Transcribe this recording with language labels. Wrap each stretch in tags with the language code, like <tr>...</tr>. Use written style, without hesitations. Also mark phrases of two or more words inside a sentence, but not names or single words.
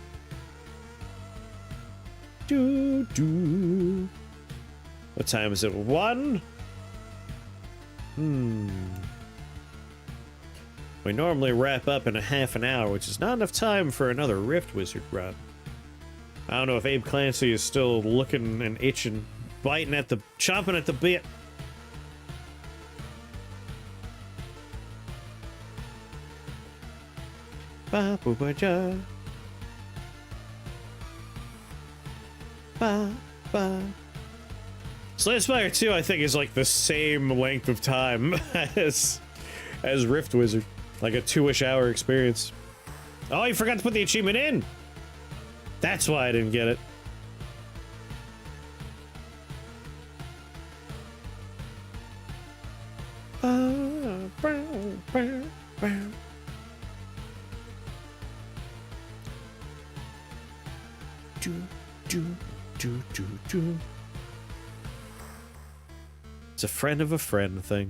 <en>What time is it? 1? We normally wrap up in a half an hour, which is not enough time for another Rift Wizard run. I don't know if Abe Clancy is still looking and itching, chomping at the bit. Ba ba ba ja. Ba ba. Slay Spire 2, I think, is like the same length of time as Rift Wizard. Like a 2-ish hour experience. Oh, you forgot to put the achievement in! That's why I didn't get it. It's a friend of a friend thing.</en>